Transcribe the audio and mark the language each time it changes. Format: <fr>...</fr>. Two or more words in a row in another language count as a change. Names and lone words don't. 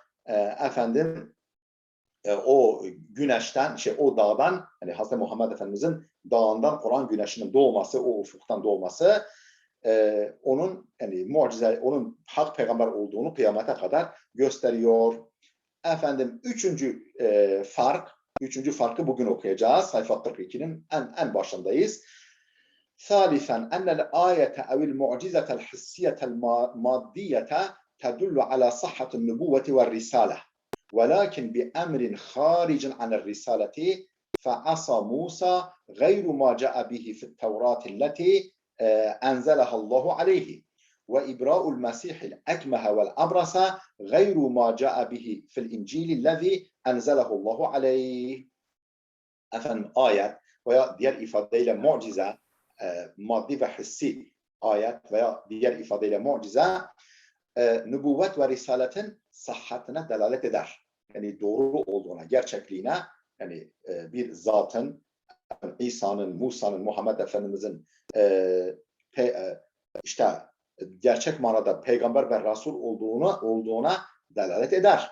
<tr>efendim o güneşten, o dağdan, hani Hazreti Muhammed Efendimizin dağından Kur'an güneşinin doğması, o ufuktan doğması onun yani mucize, onun hak peygamber olduğunu kıyamete kadar gösteriyor. Efendim üçüncü farkı bugün okuyacağız. Sayfa 42'nin en başındayız.</tr> <ar>ثالثا أن الآية أو المعجزة الحسية المادية تدل على صحة النبوة والرسالة ولكن بأمر خارج عن الرسالة فعصى موسى غير ما جاء به في التوراة التي أنزلها الله عليه وإبراء المسيح الأكمه والأبرص غير ما جاء به في الإنجيل الذي أنزله الله عليه.</ar> <tr>Efendim ayet veya diğer ifadeyle mucize, maddi ve hissi ayet veya diğer ifadeyle mucize nübüvvet ve risaletin sıhhatine delalet eder. Yani doğru olduğuna, gerçekliğine, yani bir zatın, İsa'nın, Musa'nın, Muhammed Efendimizin işte gerçek manada peygamber ve Resul olduğuna delalet eder.</tr>